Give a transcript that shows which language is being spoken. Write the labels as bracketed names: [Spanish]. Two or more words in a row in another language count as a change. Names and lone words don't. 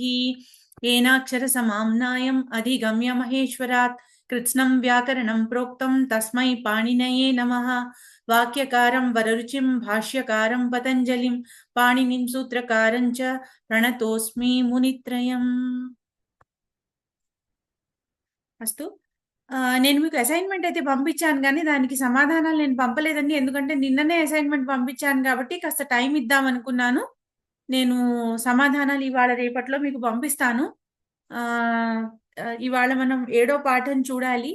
[Sanskrit] येनाक्षरसमाम्नायम् अधिगम्य महेश्वरात् कृत्स्नं व्याकरणं प्रोक्तं तस्मै पाणिनये नमः। वाक्यकारं वररुचिं भाष्यकारं पतञ्जलिं पाणिनिं सूत्रकारं च प्रणतोऽस्मि मुनित्रयम्। [Telugu] అస్తు నేను మీకు అసైన్మెంట్ అయితే పంపించాను కానీ దానికి సమాధానాలు నేను పంపలేదండి. ఎందుకంటే నిన్ననే అసైన్మెంట్ పంపించాను కాబట్టి కాస్త టైం ఇద్దాం అనుకున్నాను. నేను సమాధానాలు ఇవాళ రేపట్లో మీకు పంపిస్తాను. ఇవాళ మనం 7వ పాఠం చూడాలి.